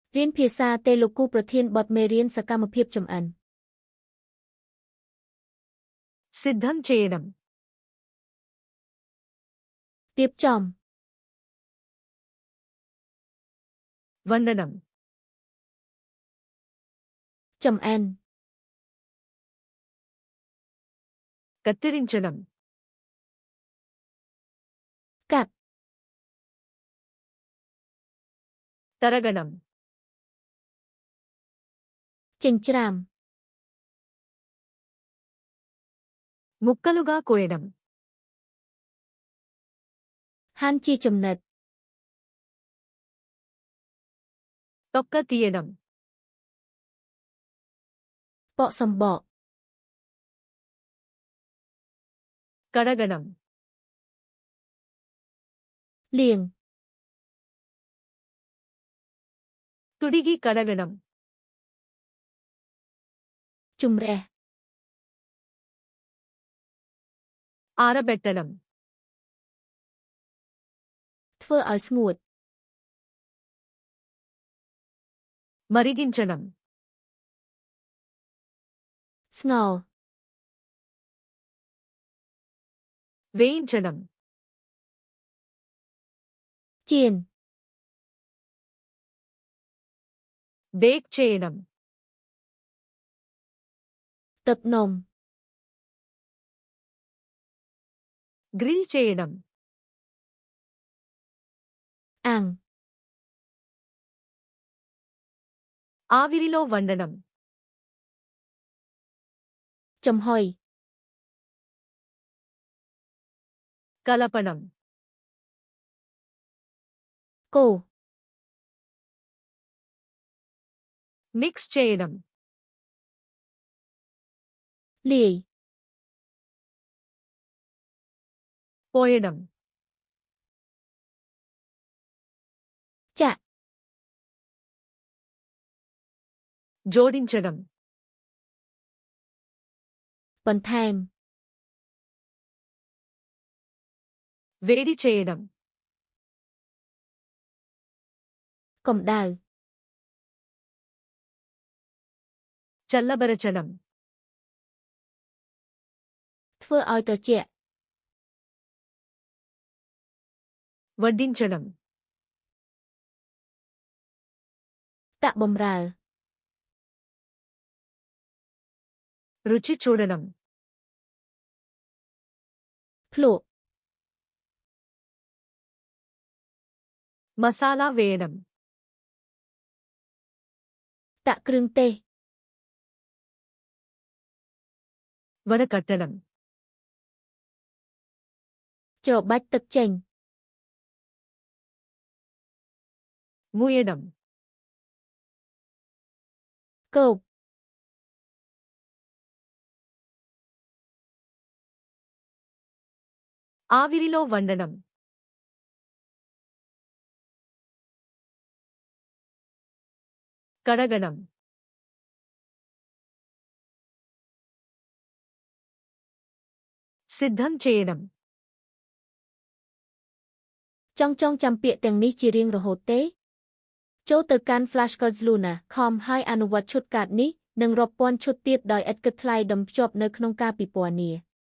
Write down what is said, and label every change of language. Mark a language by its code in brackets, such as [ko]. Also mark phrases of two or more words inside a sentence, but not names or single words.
[km] เรียนភាសាតេឡូគូប្រធានបទមេរៀនសកម្មភាពចម្អិន [te] సిద్ధం చేయడం [km] រៀបចំ [te] వండడం [km] ចម្អិន [te] కత్తిరించడం [km] កាត់ [te] తరగడం [km] ចិញ្ច្រាំ [te] ముక్కలుగా కోయడం [km] ហាន់ជាចំណិត [te] తొక్క తీయడం [km] បកសំបក [te] కడగడం [km] លាង [te] తుడిగి కడగడం [km] ជំរះ [te] ఆరబెట్టడం [km] ធ្វើឲ្យស្ងួត [te] మరిగించడం [km] ស្ងោរ [te] వేయించడం [km] ចៀន [te] బేక్ చేయడం [km] ទឹកនំ [te] గ్రిల్ చేయడం [km] អាំង [te] ఆవిరిలో వండడం [km] ចំហុយ [te] కలపడం [km] កូរ [te] మిక్స్ చేయడం [km] លាយ [te] పోయడం [km] ចាក់ [te] జోడించడం [km] បន្ថែម [te] వేడి చేయడం [km] កម្ដៅ [te] చల్లబరచడం [km] ធ្វើឲ្យត្រជាក់ [te] వడ్డించడం [km] តាក់បំរើ [te] రుచి చూడడం [km] ភ្លក់ [te] మసాలా వేయడం [km] តាក់គ្រឿងទេស [te] వడకట్టడం [km] ច្របាច់ទឹកចេញ [te] మూయడం [km] គោក [te] ఆవిరిలో వండడం 'కడగడం' సిద్ధం చేయడం [km] ចង់ចាំពាក្យទាំងនេះជារៀងរហូតទេ ចូលទៅកាន់ flashcardsluna.com ហើយអនុវត្តឈុតកាតនេះ និងរាប់ពាន់ឈុតទៀតដោយឥតគិតថ្លៃដុំភ្ជាប់នៅក្នុងការពិពណ៌នា